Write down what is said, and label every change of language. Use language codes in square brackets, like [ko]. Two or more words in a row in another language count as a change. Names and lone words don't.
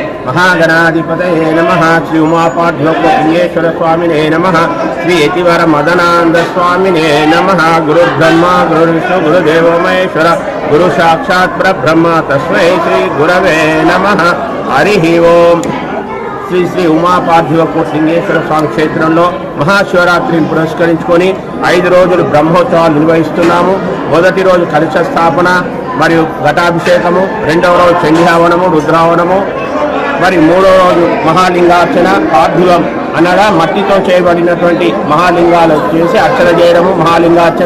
[sa] महागणाधिपतये नमः। श्री उमापाठ्योपलिंगेश्वर स्वामिने नमः। श्री यतिवर मदनानंद स्वामिने नमः। गुरुर्ब्रह्मा गुरुर्विष्णु गुरुदेवो महेश्वर गुरु साक्षात् परब्रह्म तस्मै श्री गुरवे नमः। हरि ओम। [te] శ్రీ శ్రీ ఉమాపార్థివకోట లింగేశ్వర స్వామి క్షేత్రంలో మహాశివరాత్రిని పురస్కరించుకొని 5 రోజులు బ్రహ్మోత్సవాలు నిర్వహిస్తున్నాము. మొదటి రోజు కలశ స్థాపన మరియు ఘటాభిషేకము, రెండవ రోజు చండీహవనము, రుద్రావనము, మరి మూడవ రోజు మహాలింగార్చన, పార్థివం అనగా మట్టితో చేయబడినటువంటి మహాలింగాలు చేసి అర్చన చేయడము మహాలింగార్చన.